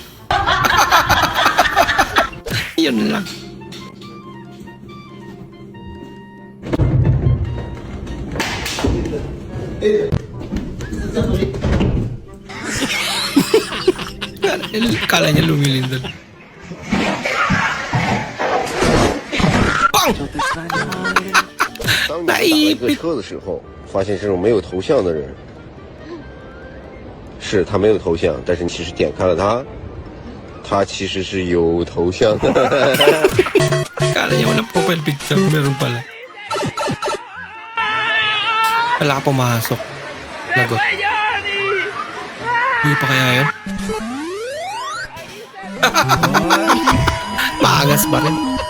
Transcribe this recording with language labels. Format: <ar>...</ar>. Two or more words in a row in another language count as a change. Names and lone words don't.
<tl>Yun lang. Kala niya lumilin doon. Bang!</tl> <zh>当你打了一个车的时候，发现这种没有头像的人，是他没有头像，但是你其实点开了他，他其实是有头像的。</zh> <tl>Kala niya walang</tl> <en>profile picture.</en> <tl>Meron pala. Wala ka pumasok. Lagot. Hindi pa kaya yun? Maangas pa rin.</tl>